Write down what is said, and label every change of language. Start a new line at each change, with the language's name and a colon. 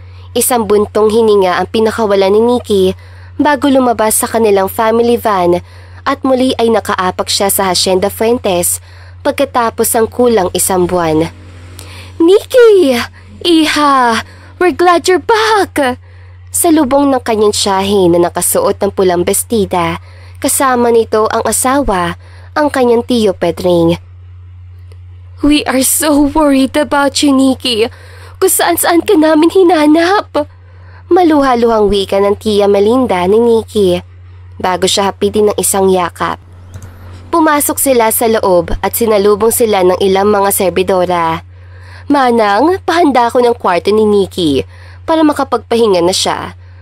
Filipino: Isang buntong hininga ang pinakawalan ni Nikki bago lumabas sa kanilang family van at muli ay nakaapak siya sa Hacienda Fuentes pagkatapos ang kulang 1 buwan. Nikki! Iha!
English: We're glad you're back!
Filipino: Sa lubong ng kanyang tiyahin na nakasuot ng pulang bestida, kasama nito ang asawa, ang kanyang tiyo Pedring.
English: We are so worried about you, Nikki.
Filipino: Kung saan-saan ka namin hinanap. Maluha-luhang wika ng tiya Melinda ni Nikki bago siya hapitin ng isang yakap. Pumasok sila sa loob at sinalubong sila ng ilang mga serbidora. Manang, pahanda ko ng kwarto ni Nikki para makapagpahinga na siya.